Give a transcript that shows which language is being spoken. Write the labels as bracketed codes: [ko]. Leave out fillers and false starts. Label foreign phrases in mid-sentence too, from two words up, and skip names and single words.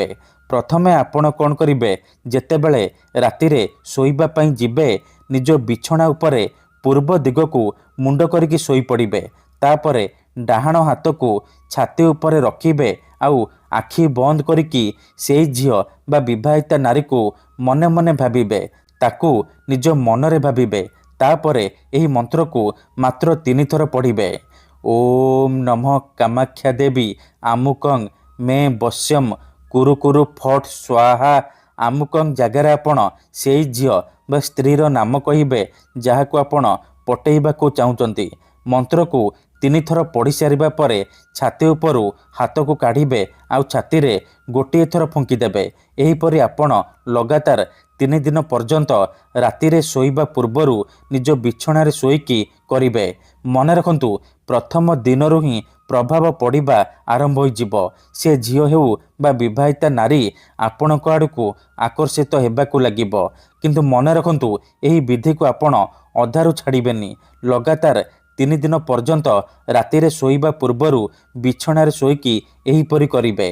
[or] ପ୍ରଥମେ ଆପଣ କୋନ କରିବେ ଯେତେବେଳେ ରାତିରେ ଶୋଇବା ପଇ ଯିବେ ନିଜ ବିଛଣା ଉପରେ ପୂର୍ବ ଦିଗ କୁ ମୁଣ୍ଡ କରିକି ଶୋଇ ପଡ଼ିବେ। ତାପରେ ଡାହାଣ ହାତ କୁ ଛାତି ଉପରେ ରଖିବେ ଆଉ ଆଖି ବନ୍ଦ କରିକି ସେହି ଝିଅ ବା ବିବାହିତା ନାରୀ କୁ ମନେ ମନେ ଭାବିବେ ତାଙ୍କୁ ନିଜ ମନରେ ଭାବିବେ। ତାପରେ ଏହି ମନ୍ତ୍ର କୁ ମାତ୍ର 3 ଥର ପଢ଼ିବେ। [sa] ओम नमः कामाख्या देवी आमुकं मे बश्यम कुरु कुरु फट स्वाहा। [or] ଆମୁକଂ ଜାଗାର ଆପଣ ସେହି ଝିଅ ବା ସ୍ତ୍ରୀର ନାମ କହିବେ ଯାହାକୁ ଆପଣ ପଟେଇବାକୁ ଚାହୁଁଛନ୍ତି। ମନ୍ତ୍ର କୁ 3 ଥର ପଢ଼ି ସାରିବା ପରେ ଛାତି ଉପରୁ ହାତ କୁ କାଢ଼ିବେ ଆଉ ଛାତି ରେ ଗୋଟେ ଥର ଫୁଙ୍କିଦେବେ। ଏହିପରି ଆପଣ ଲଗାତାର 3 ଦିନ ପର୍ଯ୍ୟନ୍ତ ରାତିରେ ଶୋଇବା ପୂର୍ବରୁ ନିଜ ବିଛଣାରେ ଶୋଇକି କରିବେ। ମନ ରଖନ୍ତୁ ପ୍ରଥମ ଦିନରୁ ହିଁ ପ୍ରଭାବ ପଡ଼ିବା ଆରମ୍ଭ ହୋଇଯିବ। ସେ ଝିଅ ହେଉ ବା ବିବାହିତା ନାରୀ ଆପଣଙ୍କ ଆଡ଼କୁ ଆକର୍ଷିତ ହେବାକୁ ଲାଗିବ। କିନ୍ତୁ ମନ ରଖନ୍ତୁ ଏହି ବିଧି କୁ ଆପଣ ଅଧାରୁ ଛାଡ଼ିବେନି। ଲଗାତାର 3 ଦିନ ପର୍ଯ୍ୟନ୍ତ ରାତିରେ ଶୋଇବା ପୂର୍ବରୁ ବିଛଣାରେ ଶୋଇକି ଏହିପରି କରିବେ।